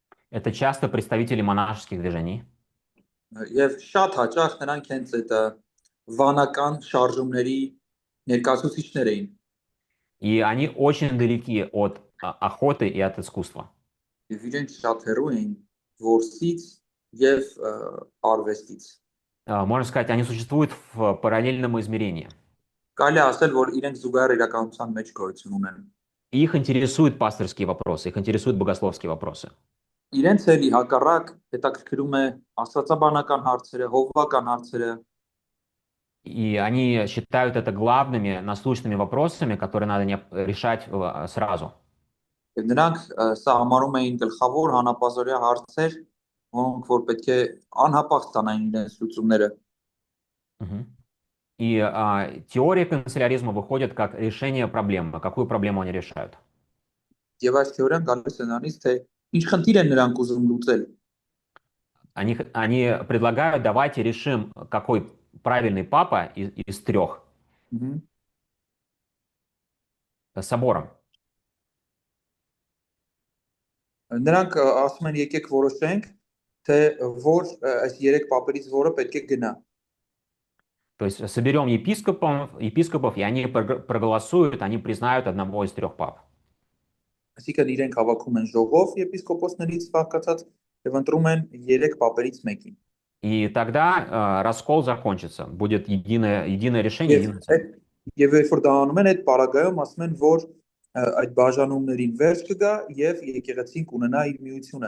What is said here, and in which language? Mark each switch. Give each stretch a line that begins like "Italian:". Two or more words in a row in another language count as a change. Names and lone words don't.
Russian: Это часто представители монашеских движений.
Armenian: Եվ շատ հաճախ նրանք հենց այդ վանական շարժումների ներկայացուցիչներ էին։
Russian: И они очень далеки от охоты и от искусства.
Armenian: Եվ իրենք շատ հեռու էին որսից եւ արվեստից։
Russian: Можно сказать, они существуют в параллельном измерении.
Armenian: Կարելի է ասել, որ իրենք զուգահեռ իրականության մեջ գոյություն ունեն։
Russian: И их интересуют пасторские вопросы, их интересуют богословские вопросы.
Armenian: Իրենց էլ հակառակ հետաքրքրում է աստվածաբանական հարցերը, հովվական հարցերը,
Russian: И они считают это главными насущными вопросами, которые надо решать сразу.
Armenian: եւ նրանք սա համարում էին գլխավոր հանապազօրյա հարցեր, որոնք որ պետք է անհապաղ ստանային իրենց լուծումները։ Мгм.
Russian: И теория канцеляризма выходит как решение проблемы. Какую проблему они решают?
Armenian: Եվ այս թեորիան գալիս է նրանից, թե ինչ խնդիր են նրանք ուզում луծել։
Russian: Они предлагают, давайте решим, какой правильный папа из трех собором.
Armenian: Նրանք ասում են եկեք որոշենք, թե որ այս 3 պապերից որը պետք է գնա։
Russian: То есть соберем епископов, и они проголосуют, они признают одного из трех пап.
Armenian: Այսինքն իրենք հավաքում են ժողով եպիսկոպոսներից վարկածած եւ ընտրում են 3 պապերից մեկին։
Russian: И тогда раскол закончится. Будет единое решение, единая цель.
Armenian: Եվ երբ որ դա անում են, այդ պարագայում ասում են, որ այդ բաժանումներին վերջ կգա եւ եկեղեցին կունենա իր միությունը։